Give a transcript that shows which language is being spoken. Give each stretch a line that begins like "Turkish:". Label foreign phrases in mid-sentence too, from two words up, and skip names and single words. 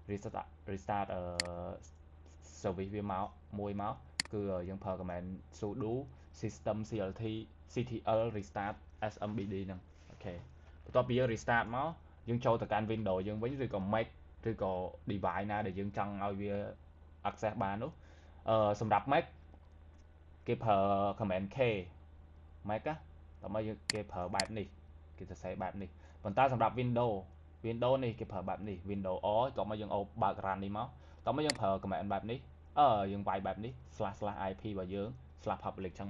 Khmer: service វាមកមួយមកគឺយើងប្រើ
English: command sudo systemctl restart smbd
Khmer: ហ្នឹងអូខេបន្ទាប់ពីយើង restart មកយើងចូលទៅកាន់ Windows យើងវិញឬក៏ Mac ឬក៏ device ណាដែលយើងចង់ឲ្យវា access បាននោះសម្រាប់ Mac គេប្រើ command k Mac តមកគេប្រើបែបនេះគេសរសេរបែបនេះប៉ុន្តែសម្រាប់ Windows Windows នេះគេប្រើបែបនេះ Windows O តោះមកយើងអូបើក run នេះមកតោះមកយើងប្រើ command បែបនេះយើងវាយបែបនេះ //ip របស់យើង /public ចឹង